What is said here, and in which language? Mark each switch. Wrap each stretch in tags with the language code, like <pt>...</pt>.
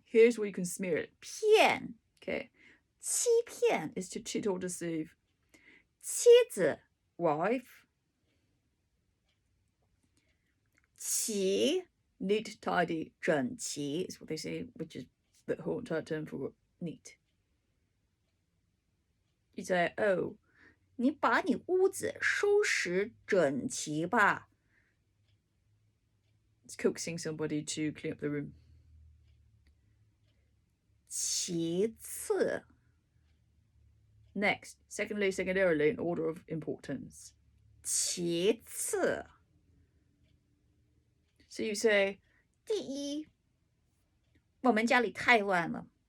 <en>Here's where you can smear it. Pian, okay. Qi pian is to cheat or deceive.</en> <zh>妻子, wife.</zh> <en>齐, neat, tidy, 整齐 is what they say, which is the whole entire term for neat. You say, oh,</en> <zh>你把你屋子收拾整齐吧.</zh> <en>It's coaxing somebody to clean up the room.</en> <zh>其次.</zh> <en>Next, secondly, secondarily, in order of importance.</en> <zh>其次.</zh> <en>So you say,</en> <zh>第一, 我们家里太乱了.</zh>